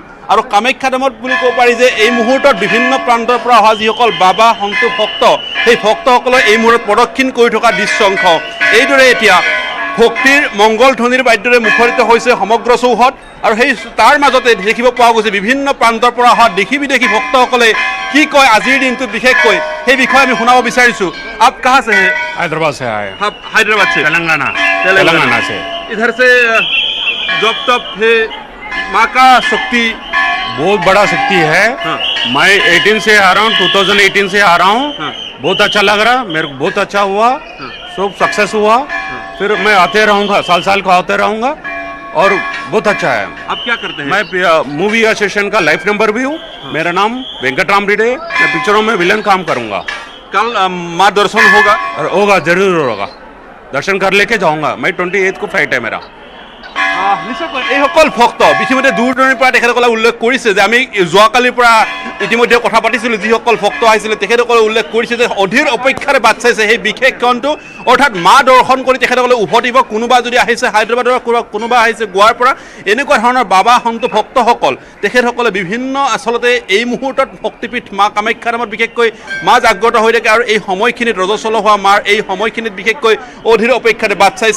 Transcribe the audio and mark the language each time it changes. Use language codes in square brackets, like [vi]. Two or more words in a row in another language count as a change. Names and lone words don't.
[as] আৰু কামাখ্যা ধামত বুলি ক'ব পাৰি যে এই মুহূৰ্তত বিভিন্ন প্ৰান্তৰ পৰা অহা যিসকল বাবা সন্তু ভক্ত, সেই ভক্তসকলে এই মুহূৰ্তত প্ৰদক্ষিণ কৰি থকা দৃশ্যংশ এইদৰে এতিয়া ভক্তিৰ মংগল ধ্বনিৰ বাদ্যৰে মুখৰিত হৈছে সমগ্ৰ চৌহদ। আৰু সেই তাৰ মাজতে দেখিব পোৱা গৈছে বিভিন্ন প্ৰান্তৰ পৰা অহা দেশী বিদেশী ভক্তসকলে কি কয় আজিৰ দিনটোত বিশেষকৈ, সেই বিষয়ে আমি শুনাব বিচাৰিছোঁ। [hi] आप कहाँ से है? हैदराबाद से आए। आप हैदराबाद से? तेलंगाना से। इधर से जब तब है माँ का शक्ति बहुत बड़ा शक्ति है। हाँ। मैं 18 से आ रहा हूँ, 2018 से आ रहा हूँ। हाँ। बहुत अच्छा लग रहा, मेरे को बहुत अच्छा हुआ। हाँ। सब सक्सेस हुआ। फिर मैं आते रहूँगा, साल को आते रहूँगा, और बहुत अच्छा है। आप क्या करते हैं? मैं [en] movie association [hi] का [en] life member [hi] भी हूँ। मेरा नाम वेंकटराम रेड्डी। मैं पिक्चरों में विलन काम करूँगा। कल माँ दर्शन होगा? और होगा, जरूर होगा। दर्शन कर लेके जाऊँगा। मैं 28 को फ्लाइट है मेरा। [as] নিশ্চয়কৈ এইসকল ভক্ত ইতিমধ্যে দূৰ দূৰণিৰ পৰা তেখেতসকলে উল্লেখ কৰিছে যে আমি যোৱাকালিৰ পৰা ইতিমধ্যে কথা পাতিছিলোঁ, যিসকল ভক্ত আহিছিলে তেখেতসকলে উল্লেখ কৰিছে যে অধীৰ অপেক্ষাৰে বাট চাইছে সেই বিশেষ ক্ষণটো, অৰ্থাৎ মা দৰ্শন কৰি তেখেতসকলে উভতিব। কোনোবা যদি আহিছে হায়দৰাবাদৰ পৰা, কোনোবা আহিছে গোৱাৰ পৰা, এনেকুৱা ধৰণৰ বাবা সন্ত ভক্তসকল তেখেতসকলে বিভিন্ন আচলতে এই মুহূৰ্তত শক্তিপীঠ মা কামাখ্যা নামত বিশেষকৈ মা জাগ্ৰত হৈ থাকে, আৰু এই সময়খিনিত ৰজস্বল হোৱা মাৰ এই সময়খিনিত বিশেষকৈ অধীৰ অপেক্ষাৰে বাট চাইছে।